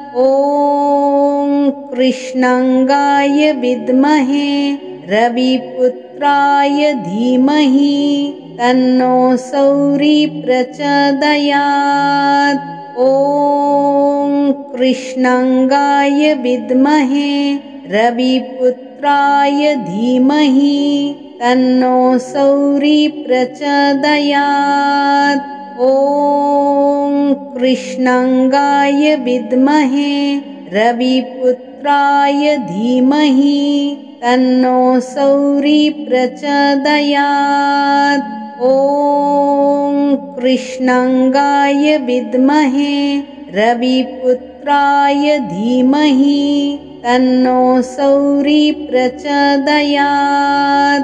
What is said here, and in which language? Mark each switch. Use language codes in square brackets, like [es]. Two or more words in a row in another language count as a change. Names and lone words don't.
[sa] ওম কৃষ্ণাঙ্গায় বিদ্মহে রবিপুত্রায় ধীমহি তন্নো সৌরি প্রচোদয়াৎ। ওম কৃষ্ণাঙ্গায় বিদ্মহে রবিপুত্রায় ধীমহি তন্নো সৌরি প্রচোদয়াৎ। ওম कृष्णांगाय विद्महे रविपुत्राय धीमहि तन्नो सौरी प्रचोदयात्। ॐ कृष्णांगाय विद्महे रविपुत्राय धीमहि तन्नो सौरी प्रचोदयात्।